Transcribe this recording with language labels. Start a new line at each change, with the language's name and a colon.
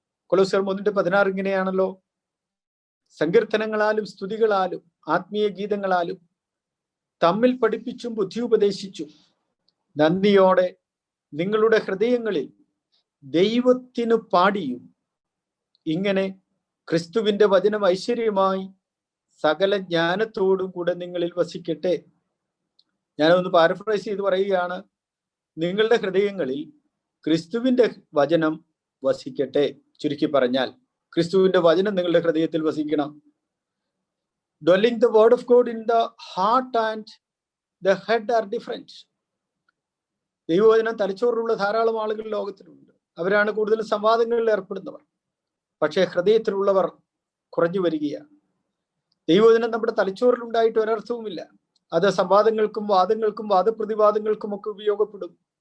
Malayalam: കൊലോസ്യർ 3:16 ഇങ്ങനെയാണല്ലോ, സങ്കീർത്തനങ്ങളാലും സ്തുതികളാലും ആത്മീയ ഗീതങ്ങളാലും തമ്മിൽ പഠിപ്പിച്ചും ബുദ്ധി ഉപദേശിച്ചും നന്ദിയോടെ നിങ്ങളുടെ ഹൃദയങ്ങളിൽ ദൈവത്തിനു പാടിയും ഇങ്ങനെ ക്രിസ്തുവിന്റെ വചനം ഐശ്വര്യമായി സകല ജ്ഞാനത്തോടും കൂടെ നിങ്ങളിൽ വസിക്കട്ടെ. ഞാനൊന്ന് പാരഫ്രൈസ് ചെയ്ത് പറയുകയാണ്, നിങ്ങളുടെ ഹൃദയങ്ങളിൽ ക്രിസ്തുവിന്റെ വചനം വസിക്കട്ടെ. ചുരുക്കി പറഞ്ഞാൽ, ക്രിസ്തുവിന്റെ വചനം നിങ്ങളുടെ ഹൃദയത്തിൽ വസിക്കണം.
English: Dwelling the word of God in the heart and the head are different.
Malayalam: ദൈവവചനം തലച്ചോറിലുള്ള ധാരാളം ആളുകൾ ലോകത്തിലുണ്ട്. അവരാണ് കൂടുതൽ സംവാദങ്ങളിൽ ഏർപ്പെടുന്നവർ. പക്ഷേ ഹൃദയത്തിലുള്ളവർ കുറഞ്ഞു വരികയാണ്. ദൈവവചനം നമ്മുടെ തലച്ചോറിൽ ഉണ്ടായിട്ട് ഒരർത്ഥവുമില്ല. അത് സംവാദങ്ങൾക്കും വാദങ്ങൾക്കും വാദപ്രതിവാദങ്ങൾക്കും ഒക്കെ ഉപയോഗപ്പെടും.